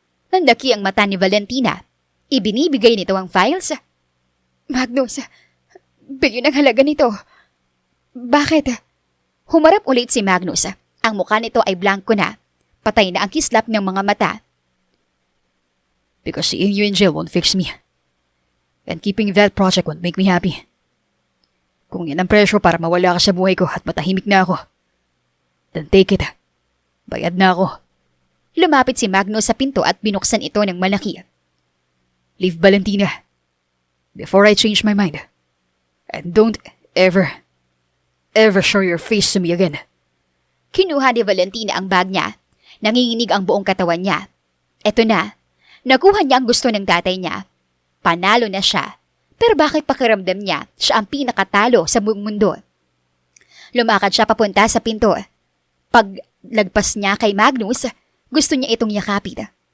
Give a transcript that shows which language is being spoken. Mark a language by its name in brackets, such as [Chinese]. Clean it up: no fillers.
[Filipino] Nandaki ang mata ni Valentina. Ibinibigay nito ang files. Magnus, bilyon ang halaga nito. Bakit? Humarap ulit si Magnus. Ang mukha nito ay blanco na. Patay na ang kislap ng mga mata. [English] Because seeing you in jail won't fix me. And keeping that project won't make me happy. [Filipino] Kung yan ang presyo para mawala ka sa buhay ko at matahimik na ako, [English] then take it. [Filipino] Bayad na ako. Lumapit si Magnus sa pinto at binuksan ito ng malaki. [English] Leave, Valentina. Before I change my mind. And don't Ever show your face to me again? [Filipino] Kinuha ni Valentina ang bag niya. Nanginginig ang buong katawan niya. Eto na. Nakuha niya ang gusto ng tatay niya. Panalo na siya. Pero bakit pakiramdam niya siya ang pinakatalo sa buong mundo? Lumakad siya papunta sa pinto. Paglagpas niya kay Magnus, gusto niya itong yakapin.